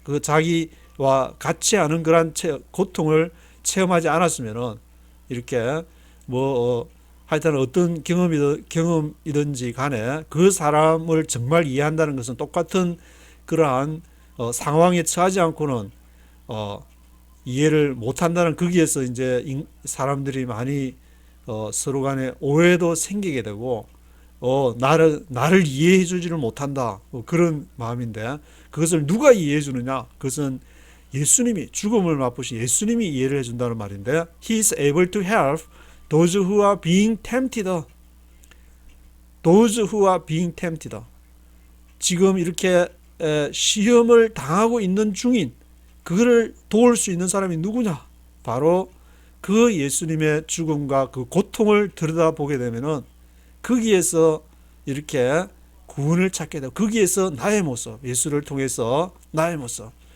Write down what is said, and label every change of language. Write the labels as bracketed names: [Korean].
[Korean] 그 자기와 같이 하는 그런 고통을 체험하지 않았으면은 이렇게 하여튼 어떤 경험이든지 간에 그 사람을 정말 이해한다는 것은 똑같은 그러한 상황에 처하지 않고는 이해를 못한다는, 거기에서 이제 사람들이 많이 서로 간에 오해도 생기게 되고 나를 이해해 주지를 못한다, 그런 마음인데, 그것을 누가 이해해 주느냐? 그것은 예수님이, 죽음을 맛보신 예수님이 이해를 해준다는 말인데, [English] He is able to help those who are being tempted. Those who are being tempted. [Korean] 지금 이렇게 시험을 당하고 있는 중인, 그거를 도울 수 있는 사람이 누구냐? 바로 그 예수님의 죽음과 그 고통을 들여다보게 되면은 거기에서 이렇게 구원을 찾게 되고, 거기에서 나의 모습, 예수를 통해서 나의 모습.